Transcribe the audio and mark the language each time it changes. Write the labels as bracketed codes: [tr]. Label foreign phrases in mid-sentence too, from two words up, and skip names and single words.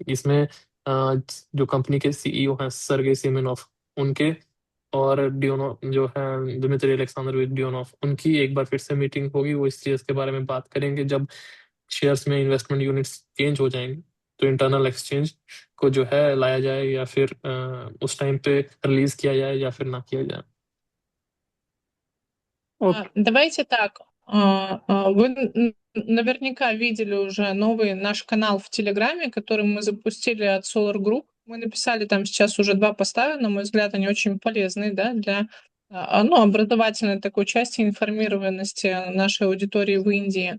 [hi] इसमें जो कंपनी के सीईओ हैं सर्गेई सिमेनोफ, उनके और डियोनो जो है दिमित्री अलेक्सांद्रोविच डियोनोफ, उनकी एक बार फिर से मीटिंग होगी, वो इस चीज़ के बारे में बात करेंगे। जब शेयर्स में [en] investment units change [hi] हो जाएंगे तो [en] internal exchange [hi] को जो है लाया जाए या फिर उस टाइम पे रिलीज किया जाए या फिर ना किया जाए। [ru] Давайте так. Вы наверняка видели уже новый наш канал в Телеграме, который мы запустили от Solar Group. Мы написали там сейчас уже 2 поста, на мой взгляд, они очень полезные, да, для ну, образовательной такой части информированности нашей аудитории в Индии.